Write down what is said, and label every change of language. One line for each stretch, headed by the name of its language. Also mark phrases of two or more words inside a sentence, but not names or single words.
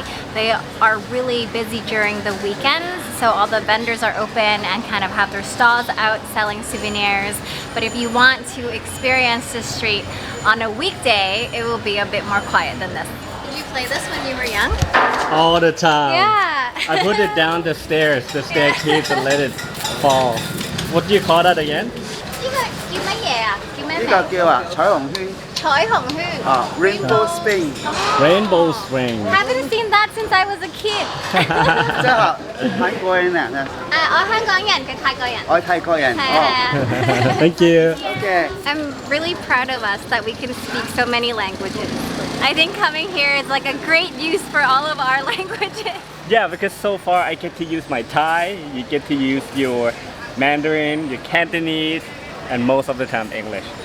English: They are really busy during the weekends, so all the vendors are open and kind of have their stalls out selling souvenirs. But if you want to experience the street on a weekday, it will be a bit more quiet than this. Did you play this when you were young? All the time. Yeah. I put it down the staircase and let it fall. What do you call that again?
Cantonese: 呢個叫乜嘢啊？叫咩名？呢個叫啊彩虹圈彩虹圈。啊 Rainbow Spring， Rainbow Spring.
English: Haven't seen that since I was a kid.
Cantonese: 即係泰國人啊，我香港人，佢泰國人。我泰國人係啊哦。係啊。
English: Thank you. Okay. I'm really proud of us that we can speak so many languages. I think coming here is like a great use for all of our languages. Yeah, because so far I get to use my Thai, you get to use your Mandarin, your Cantonese, and most of the time English.